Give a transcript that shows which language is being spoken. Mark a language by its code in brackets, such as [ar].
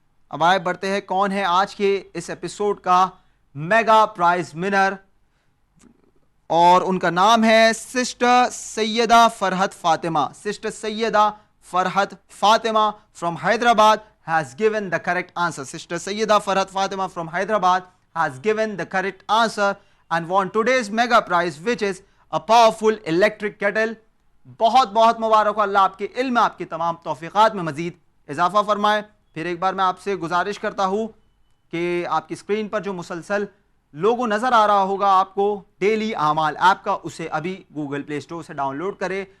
[ur] اب آئے بڑھتے ہیں کون ہے آج کے اس ایپیسوڈ کا میگا پرائز ونر, اور ان کا نام ہے sister Syeda Farhat Fatima. [en] Sister Sayyida Farhat Fatima from Hyderabad has given the correct answer. Sister Sayyida Farhat Fatima from Hyderabad has given the correct answer and won today's mega prize, which is a powerful electric kettle. [ur] بہت بہت مبارک ہو, اللہ آپ کے علم میں آپ کی تمام توفیقات میں مزید اضافہ فرمائے. پھر ایک بار میں آپ سے گزارش کرتا ہوں کہ آپ کی اسکرین پر جو مسلسل لوگو نظر آ رہا ہوگا آپ کو ڈیلی اعمال ایپ کا, اسے ابھی گوگل پلے اسٹور سے ڈاؤن لوڈ کرے.